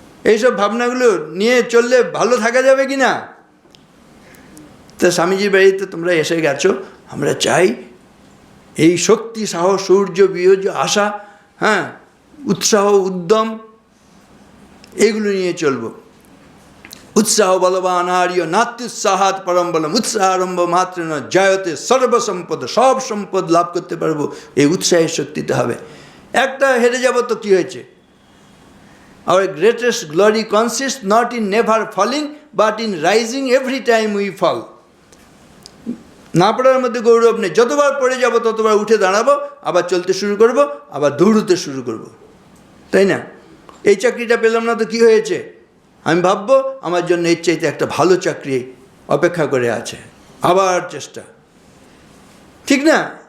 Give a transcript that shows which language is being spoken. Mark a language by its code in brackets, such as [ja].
[bn] এইসব ভাবনাগুলো নিয়ে চললে ভালো থাকা যাবে কি না? তা স্বামীজির বাড়িতে তোমরা এসে গেছো, আমরা চাই এই শক্তি, সাহস, সূর্য, বীর্য, আশা, হ্যাঁ, উৎসাহ, উদ্যম, এইগুলো নিয়ে চলবো। [sa] উৎসাহ বলবান আর্য নাত্যুৎসাহাত পরম বলম। উৎসাহ আরম্ভ মাত্র ন জয়তে সর্বসম্পদ। [bn] সব সম্পদ লাভ করতে পারবো এই উৎসাহের শক্তিতে হবে। একটা হেরে যাব তো কী হয়েছে? [en] Our greatest glory consists not in never falling, but in rising every time we fall. [bn] না পড়ার মধ্যে গৌরব নেই। যতবার পড়ে যাব ততবার উঠে দাঁড়াবো, আবার চলতে শুরু করব, আবার দৌড়তে শুরু করব, তাই না? এই চাকরিটা পেলাম না তো কী হয়েছে? আমি ভাববো আমার জন্য এর চাইতে একটা ভালো চাকরি অপেক্ষা করে আছে, আবার চেষ্টা, ঠিক না?